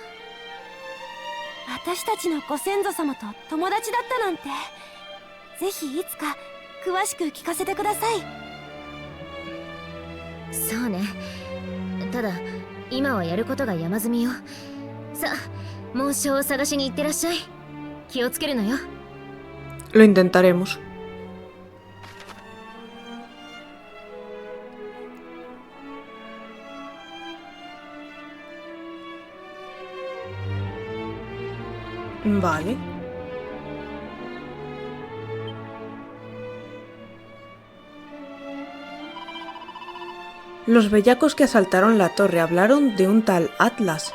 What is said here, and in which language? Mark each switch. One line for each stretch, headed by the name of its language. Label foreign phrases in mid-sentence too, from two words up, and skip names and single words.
Japanese: 私たちのご先祖様と友達だったなんて。ぜひいつか詳しく聞かせてください。そうね。ただ今はやることが山積みよ。さあ紋章を探しに行ってらっしゃい。気をつけるのよ。
Spanish: Lo intentaremos. Vale. Los bellacos que asaltaron la torre hablaron de un tal Atlas.